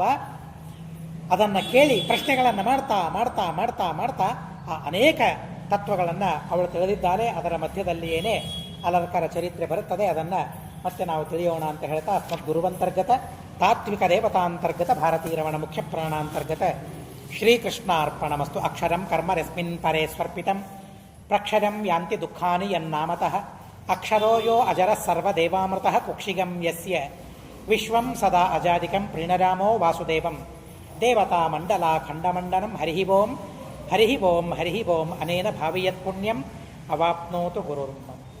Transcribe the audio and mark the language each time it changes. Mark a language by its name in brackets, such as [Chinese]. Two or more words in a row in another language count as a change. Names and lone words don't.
[Kannada] ಅದನ್ನು ಕೇಳಿ ಪ್ರಶ್ನೆಗಳನ್ನು ಮಾಡ್ತಾ ಮಾಡ್ತಾ ಮಾಡ್ತಾ ಮಾಡ್ತಾ ಆ ಅನೇಕ ತತ್ವಗಳನ್ನು ಅವಳು ತಿಳಿದಿದ್ದಾಳೆ. ಅದರ ಮಧ್ಯದಲ್ಲಿಯೇನೇ ಅಲರ್ಕರ ಚರಿತ್ರೆ ಬರುತ್ತದೆ. ಅದನ್ನು ಮತ್ತೆ ನಾವು ತಿಳಿಯೋಣ ಅಂತ ಹೇಳ್ತಾ [Sanskrit] ಅಸ್ಮದ್ ಗುರುವಂತರ್ಗತ ತಾತ್ವಿಕ ದೇವತಾಂತರ್ಗತ ಭಾರತೀಯ ರಮಣ ಮುಖ್ಯ ಪ್ರಾಣಾಂತರ್ಗತ ಶ್ರೀಕೃಷ್ಣ ಅರ್ಪಣಮಸ್ತು. ಅಕ್ಷರಂ ಕರ್ಮ ರಸ್ಮಿನ್ ಪರೇ ಸ್ವರ್ಪಿತಂ ಪ್ರಕ್ಷರಂ ಯಾಂತಿ ದುಃಖಾನಿ ಯನ್ನಾಮತಃ ಅಕ್ಷರೋ ಯೋ ಅಜರ ಸರ್ವದೇವಾಮೃತಃ ಕುಕ್ಷಿಗಂ ಯಸ್ಯ ವಿಶ್ವಂ ಸದಾ ಅಜಾದಿಕಂ ಪ್ರೀಣರಾಮೋ ವಾಸುದೇವಂ ದೇವತಾ ಮಂಡಲಾ ಖಂಡಮಂಡನಂ ಹರಿ ಓಂ ಹರಿ ಓಂ ಹರಿ ಓಂ ಅನೇನ ಭಾವಿಯತ್ ಪುಣ್ಯಂ ಅವಾಪ್ನೋತು ಗುರುರ್ಮ.